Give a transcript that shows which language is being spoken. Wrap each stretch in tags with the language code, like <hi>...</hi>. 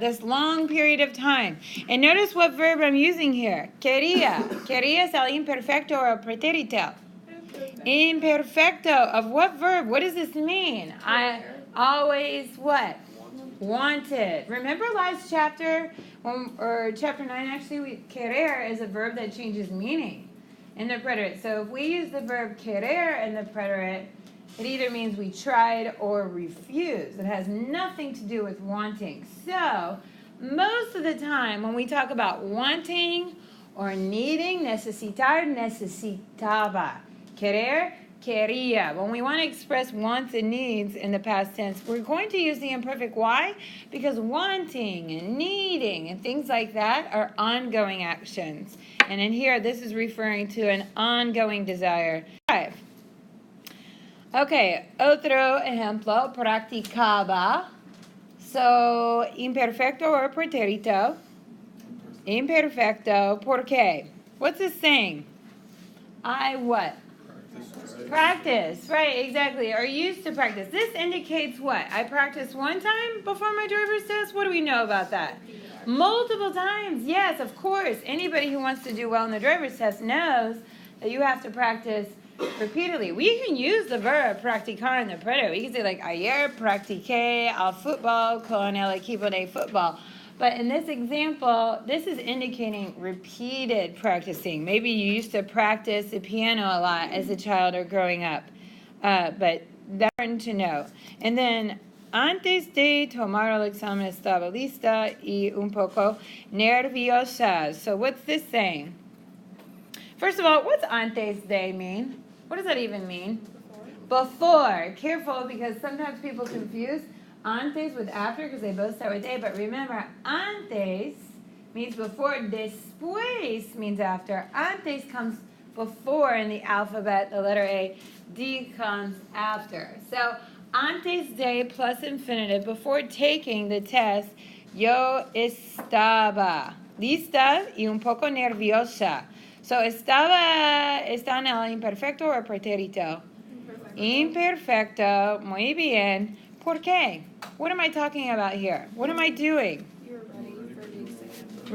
<en>This long period of time. And notice what verb I'm using here.</en> <es>Quería. Quería es el imperfecto or pretérito.</es> <en>Imperfecto of what verb? What does this mean? I always what? Wanted. Remember last chapter, or chapter 9 actually, querer is a verb that changes meaning in the preterite. So if we use the verb querer in the preterite, it either means we tried or refused. It has nothing to do with wanting. So most of the time when we talk about wanting or needing, necesitar, necesitaba.</en> <es>Querer, quería.</es> <en>When we want to express wants and needs in the past tense, we're going to use the imperfect. Why? Because wanting and needing and things like that are ongoing actions. And in here, this is referring to an ongoing desire. 5.</en> <es>Okay, otro ejemplo, practicaba.</es> <en>So, imperfecto or pretérito. Imperfecto,</en> <es>¿por qué?</es> <en>What's this saying? I what? Practice, right, exactly. Or used to practice. This indicates what? I practiced one time before my driver's test? What do we know about that? Multiple times, yes, of course. Anybody who wants to do well in the driver's test knows that you have to practice repeatedly. We can use the verb practicar in the preterite. We can say like,</en> <es>ayer practiqué al fútbol con el equipo de fútbol.</es> <en>But in this example, this is indicating repeated practicing. Maybe you used to practice the piano a lot as a child or growing up. But that's important to know. And then,</en> <es>antes de tomar el examen estaba lista y un poco nerviosa.</es> <en>So what's this saying? First of all, what's antes de mean? What does that even mean? Before. Careful, because sometimes people confuse antes with after because they both start with a. But remember, antes means before. Después means after. Antes comes before in the alphabet, the letter A. D comes after. So antes de plus infinitive. Before taking the test,</en> <es>yo estaba lista y un poco nerviosa. So está en el imperfecto o pretérito? Imperfecto. Muy bien. ¿Por qué?</es> <en>What am I talking about here? What am I doing? You're ready for the exam.</en>